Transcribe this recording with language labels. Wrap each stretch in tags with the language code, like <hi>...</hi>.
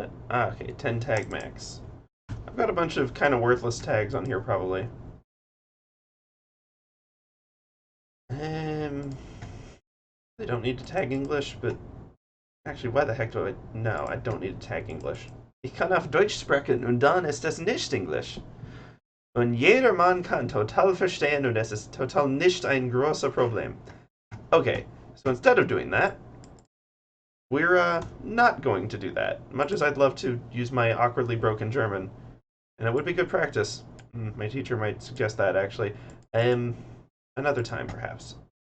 <en>Okay, 10 tag max. I've got a bunch of kind of worthless tags on here, probably. They don't need to tag English, but actually, why the heck do I? No, I don't need to tag English.</en> <de>Ich kann auf Deutsch sprechen und dann ist es nicht Englisch. Und jeder Mann kann total verstehen und es ist total nicht ein großer Problem.</de> <en>Okay, so instead of doing that, we're not going to do that. Much as I'd love to use my awkwardly broken German, and it would be good practice. My teacher might suggest that, actually. Another time, perhaps.</en>